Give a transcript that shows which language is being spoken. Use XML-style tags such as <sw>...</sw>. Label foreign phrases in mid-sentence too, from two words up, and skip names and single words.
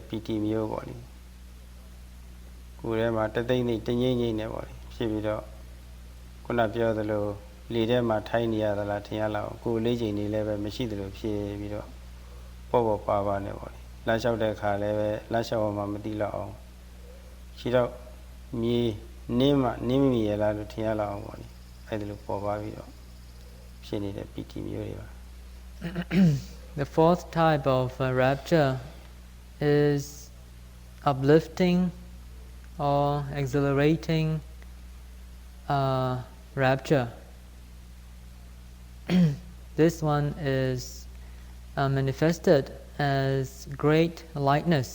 <my>ပီတိမျိုးပေါ့လေကိုယ်ထဲမှာတသိမ့်တငိမ့်နဲ့ပေါ့လေဖြစ်ပြီးတော့ခုနပြောသလိုလေထဲမှာထိုင်းနေရသလားထင်ရလောက်ကိုယ်လေးချိန်နေလည်းပဲမရှိသလိုဖြစ်ပြီးတော့ပေါ့ပါနဲ့ပေါ့လေလမ်းလျှောက်တဲ့အခါလည်းပဲလမ်းလျှောက်မှမသိတော့အောင်ရှိတော့မြေနင်းမိရလားလို့ထင်ရလောက်အောင်ပေါ့လေအဲ့ဒါလိုပေါ်ပါပြီးတော့ဖြစ်နေတဲ့ပီတိမျိုးတွေပါ</my> <en>The fourth type of rapture is uplifting or exhilarating rapture. This one is manifested as great lightness.</en>